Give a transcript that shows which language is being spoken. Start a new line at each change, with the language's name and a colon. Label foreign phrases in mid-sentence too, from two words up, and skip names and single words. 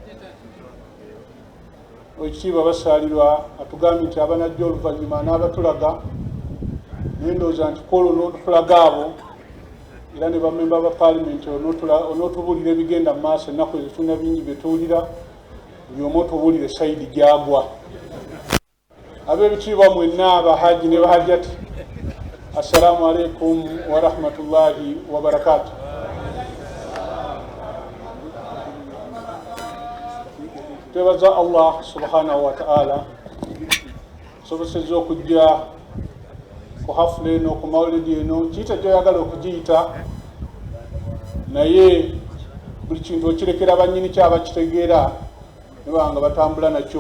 Ganda: Okiba basalirwa atugambye nti abanajja oluvannyuma n'abatulaga nendooza nti kolo n'otulaga abo era ne bamemba ba Parliament onootubuulira ebigenda mu maaso ennaku ezituna bingi bye tuwulira buli omu otubuulire sayidi gyagwa. Ab'ebitiibwa mwenna abahaji ne bahajjati,
Arabic: السلام عليكم ورحمة الله وبركاته.
Ganda: Twebaza Allah
Arabic: سبحانه وتعالى
Ganda: sobosezza okujja ku hafula eno ku mawulidi eno kiyita gyoyagala okugiyita naye buli kintu okirekera bannyini kyaba kitegeera ne banga batambula nakyo.